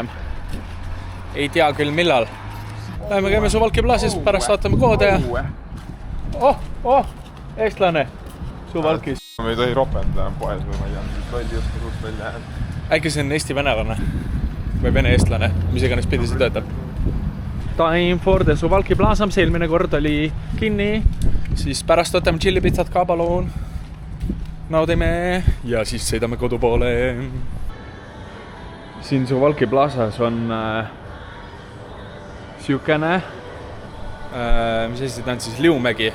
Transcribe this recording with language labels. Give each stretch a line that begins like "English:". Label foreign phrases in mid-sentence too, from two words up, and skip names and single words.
Estonian: Ei tea küll millal. Lähme käime Suwałki Plazas, pärast vaatame koode ja... eestlane Suwałkis. Me ei tohi ropendada poes või ma ei tea, rolli just suht välja jäänud. Äkki see on Eesti-venelane või vene-eestlane, mis iganes pidi see töötab.
English: Time for the Suwałki Plaza,
Estonian: mis eelmine kord oli kinni. Siis pärast võtame tšillipitsat ka palun. Naudime ja siis sõidame kodu poole. Siin Suwałki Plazas on siukene, mis asi ta on siis Liumägi.